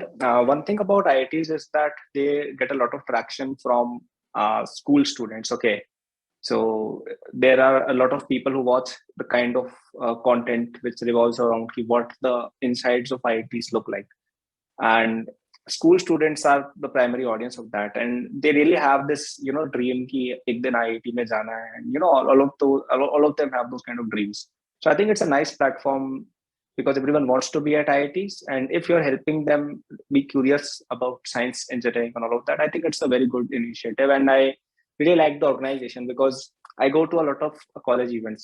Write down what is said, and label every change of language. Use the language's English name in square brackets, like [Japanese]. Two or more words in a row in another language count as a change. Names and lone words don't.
[English] One thing about IITs is that they get a lot of traction from school students. Okay, so there are a lot of people who watch the kind of content which revolves around what the insides of IITs look like, and school students are the primary audience of that, and they really have this dream [Hindi] कि एक दिन IIT में जाना है, [English] and all of them have those kind of dreams. So I think it's a nice platform because everyone wants to be at IITs, and if you're helping them be curious about science, engineering, and all of that, I think it's a very good initiative, and I really like the organization because I go to a lot of college events.